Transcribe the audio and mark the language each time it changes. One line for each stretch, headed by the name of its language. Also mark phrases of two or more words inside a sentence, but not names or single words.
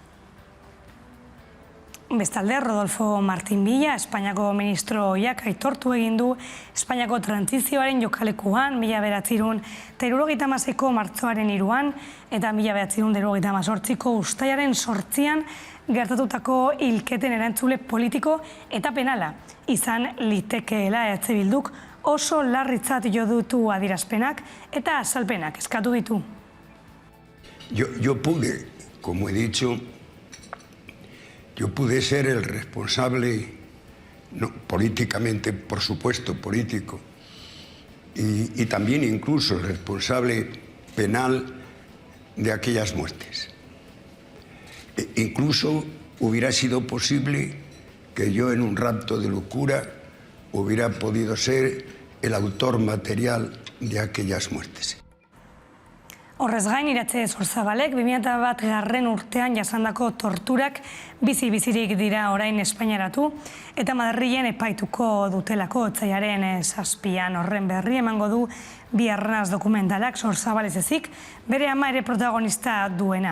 Basque: Bestalde, Rodolfo Martín Villa, Espainiako ministro ohiak aitortu egin du Espainiako trantzizioaren jokalekuan 1976ko martxoaren 3 eta 1978ko uztailaren 8 gertatutako hilketen erantzule politiko eta penala izan litekeela EH Bilduk oso larritzat jo ditu adierazpenak eta azalpenak eskatu ditu.
Spanish: Yo pude, como he dicho, yo pude ser el responsable, no, políticamente, por supuesto, político, y también incluso el responsable penal de aquellas muertes. Incluso hubiera sido posible que yo, en un rapto de locura, hubiera podido ser el autor material de aquellas muertes.
Basque: Horrez gain, Iratxe Zorzabalek 2001 urtean jasandako torturak bizirik dira orain Espainiaratu eta Madrilen epaituko dutelako otsailaren 7an. Horren berri emango du Bi Arnaz dokumentalak, Zorzabalez ezik, bere ama ere protagonista duena.